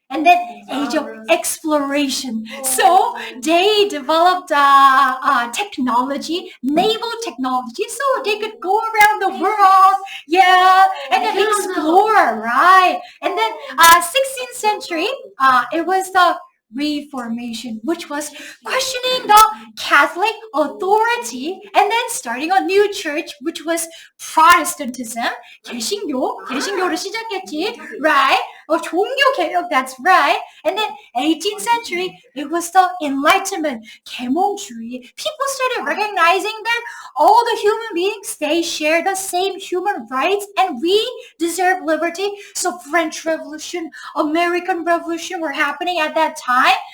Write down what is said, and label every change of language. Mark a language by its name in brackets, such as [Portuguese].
[English] and then age of exploration. So they developed technology, naval technology, so they could go around the world, and then explore, right? And then 16th century, it was the Reformation, which was questioning the Catholic authority and then starting a new church, which was Protestantism. [Korean] 개신교를 시작했지, right? [English] 종교 개혁, that's right. And then 18th century, it was the Enlightenment, 계몽주의. People started recognizing that all the human beings, they share the same human rights and we deserve liberty. So French Revolution, American Revolution were happening at that time.